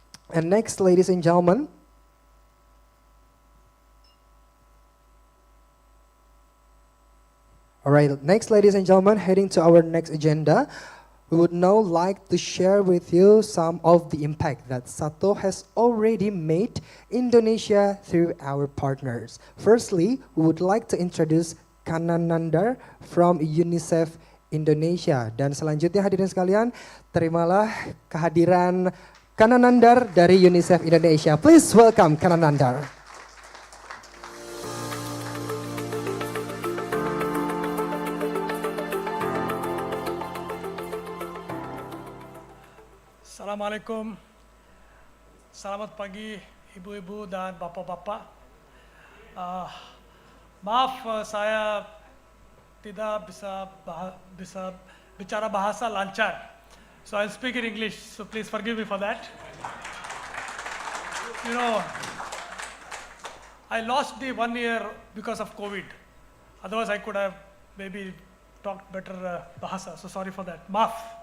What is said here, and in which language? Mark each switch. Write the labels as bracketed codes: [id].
[en] And next, ladies and gentlemen, all right, next, ladies and gentlemen, heading to our next agenda, we would now like to share with you some of the impact that SATO has already made Indonesia through our partners. Firstly, we would like to introduce Kananandar from UNICEF Indonesia. [id] Dan selanjutnya hadirin sekalian, terimalah kehadiran Kananandar dari UNICEF Indonesia. [en] Please welcome Kananandar. [id] Assalamualaikum, selamat pagi ibu-ibu dan bapak-bapak. Maaf saya tidak bisa bicara bahasa lancar. [en] So I'll speak in English, so please forgive me for that. You know, I lost the 1 year because of COVID. Otherwise I could have maybe talked better bahasa, so sorry for that. [id] Maaf.